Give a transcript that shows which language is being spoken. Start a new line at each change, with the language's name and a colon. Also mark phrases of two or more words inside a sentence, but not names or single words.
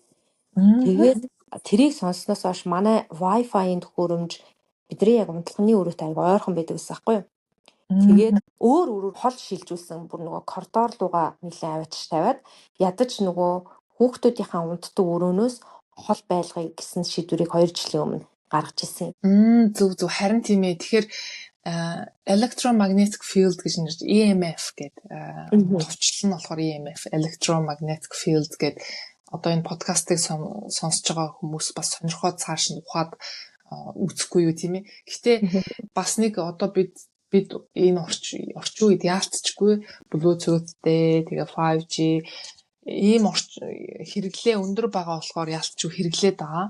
Mongolian: Тэгээд тэрийг сонссноос хойш манай Wi-Fi-ийн төхөөрөмж бидний яг унтлахны өрөөтэй аяга ойрхон байдаг гэсэн байхгүй юу? Тэгээд өөр хол шилжүүлсэн бүр нөгөө коридор руугаа нэлээд аваач тавиад ядаж нөгөө хүүхдүүдийнхаа унтдаг өрөөнөөс хол байлгая гэсэн шийдвэрийг 2 жилийн өмнө гаргаж ирсэн. Зөв харин тийм ээ. Тэгэхээр
English: electromagnetic field
Mongolian: гэж нэрж EMF гэдэг товчлол нь болохоор EMF
English: electromagnetic field
Mongolian: гэдэг одоо энэ подкастыг сонсож байгаа хүмүүс бас сонирхоод цааш нь ухаад үзэхгүй юу тийм ээ. Гэхдээ бас нэг одоо бид энэ орчин үед яалтчгүй Bluetooth-тэй тэгээ 5G ийм хэрэглээ өндөр байгаа болохоор яалтчгүй хэрэглээд байгаа.